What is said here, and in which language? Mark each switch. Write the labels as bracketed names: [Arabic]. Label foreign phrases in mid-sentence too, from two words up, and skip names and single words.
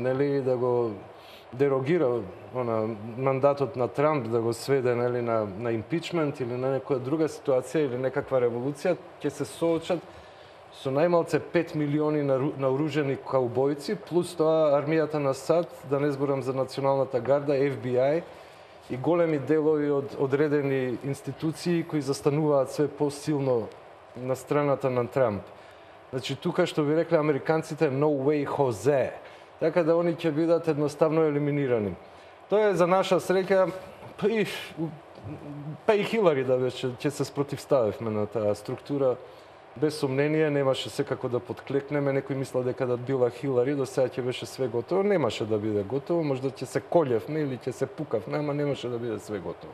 [Macedonian] нели, да го дерогира мандатот на Трамп, да го сведе нели, на импичмент или на некоја друга ситуација или некаква револуција, ќе се соочат со најмалце 5 милиони наоружени каубојци, плюс тоа армијата на САД, да не зборам за Националната гарда, FBI и големи делови од одредени институции кои застануваат све посилно на страната на Трамп. Значи, тука што ви рекле американците, [English] no way Jose. [Macedonian] Така да они ќе бидат едноставно елиминирани. Тоа е за наша среќа, па и Хилари да беше, ќе се спротивставивме на таа структура. Без сомнение, немаше секако да подклекнеме. Некој мисла дека да била Хилари, до сега ќе беше све готово. Немаше да биде готово, можда ќе се колевме или ќе се пукавме, ама немаше да биде све готово.